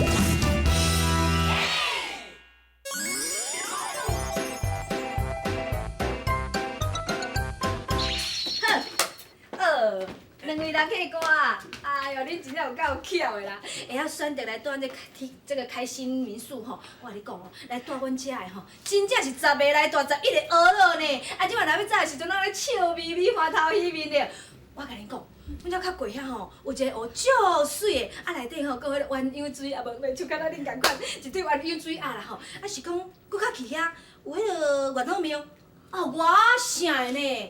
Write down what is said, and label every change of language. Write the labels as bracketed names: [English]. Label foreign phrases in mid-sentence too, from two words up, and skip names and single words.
[Min Nan Chinese] 两位人客歌啊！哎呦，恁真正有够巧的啦！会晓选择来住这个开心民宿吼，我甲你讲哦，来住阮遮的吼，真正是10个来住11个蚵仔呢。啊，即摆若要走的时阵，拢咧笑眯眯、欢头喜面的。我甲你讲，阮遮较过遐吼，有一个湖足水的，啊内底吼，搁迄个鸳鸯水，啊无袂像敢若恁共款，一对鸳鸯水啊啦吼，啊是讲搁较去遐有迄个月老庙，啊偌啥的呢？